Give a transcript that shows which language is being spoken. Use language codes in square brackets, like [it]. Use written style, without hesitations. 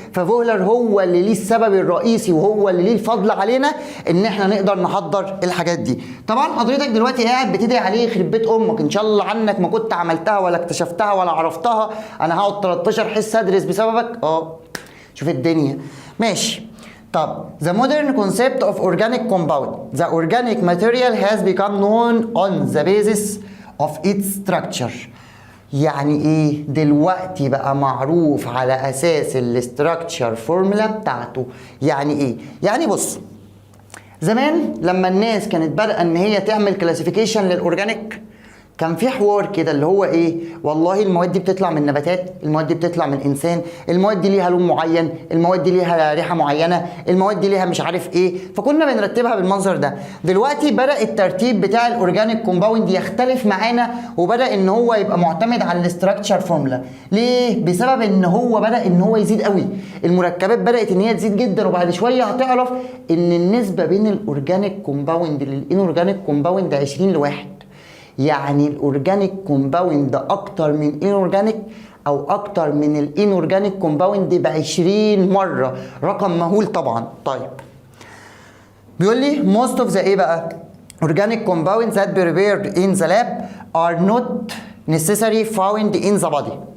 [ar] ففوهلر هو اللي ليه السبب الرئيسي وهو اللي ليه الفضل علينا ان احنا نقدر نحضر الحاجات دي. طبعا حضرتك دلوقتي قاعد بتدعي عليه يخرب بيت امك، ان شاء الله عنك ما كنت عملتها ولا اكتشفتها ولا عرفتها، انا هقعد 13 حصه ادرس بسببك. شوف الدنيا ماشي. طب [en] the modern concept of organic compound, the organic material has become known on the basis of its structure. [ar] يعني ايه؟ دلوقتي بقى معروف على اساس الاستراكشر فورمولا بتاعته. يعني ايه؟ يعني بص، زمان لما الناس كانت بادئه ان هي تعمل كلاسيفيكيشن للاورجانيك كان في حوار كده اللي هو ايه؟ والله المواد دي بتطلع من نباتات، المواد دي بتطلع من انسان، المواد دي ليها لون معين، المواد دي ليها ريحه معينه، المواد دي ليها مش عارف ايه، فكنا بنرتبها بالمنظر ده. دلوقتي بدا الترتيب بتاع الاورجانيك كومباوند يختلف معانا، وبدا ان هو يبقى معتمد على الاستراكشر فورمولا. ليه؟ بسبب ان هو بدا ان هو يزيد قوي، المركبات بدات ان هي تزيد جدا، وبعد شويه هتعرف ان النسبه بين الاورجانيك كومباوند للانورجانيك كومباوند 20 ل1. يعني الاورجانيك كومباوند اكتر من انورجانيك او اكتر من الانورجانيك كومباوند ب 20 مره، رقم مهول طبعا. طيب بيقول لي [en] most of the [ar] ايه بقى؟ [en] organic compounds that prepared in the lab are not necessarily found in the body.